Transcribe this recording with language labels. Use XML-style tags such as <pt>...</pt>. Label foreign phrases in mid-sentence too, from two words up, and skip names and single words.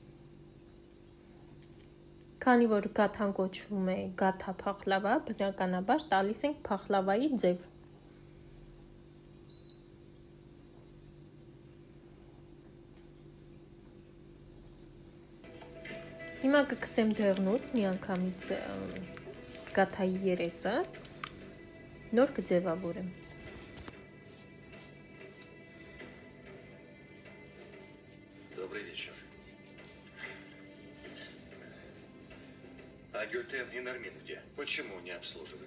<hy>Քանի որ գաթան կոչվում է գաթա փախլավա, բնականաբար տալիս ենք փախլավայի ձև։ Հիմա կքսեմ դեղնուց միանգամից գաթայի երեսը, նոր կձևավորեմ։</hy> <ru>Добрый вечер. А Гюльтен и Нармин где? Почему не обслуживают?</ru>